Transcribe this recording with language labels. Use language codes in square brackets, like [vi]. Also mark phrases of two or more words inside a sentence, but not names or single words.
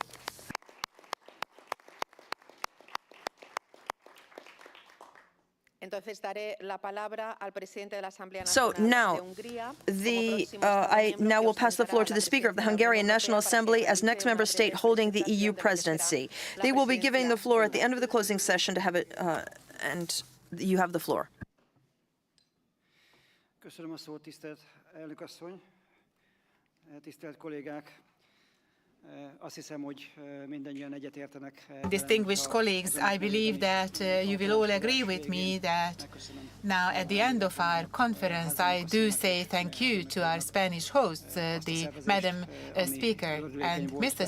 [en] So now, I now will pass the floor to the Speaker of the Hungarian National Assembly as next member state holding the EU presidency. They will be giving the floor at the end of the closing session to have it, and you have the floor. [hu] Köszönöm a szót, tisztelt elnök asszony, tisztelt kollégák. [en] Distinguished colleagues, I believe that you will all agree with me that now at the end of our conference, I do say thank you to our Spanish hosts, the Madam Speaker and Mr.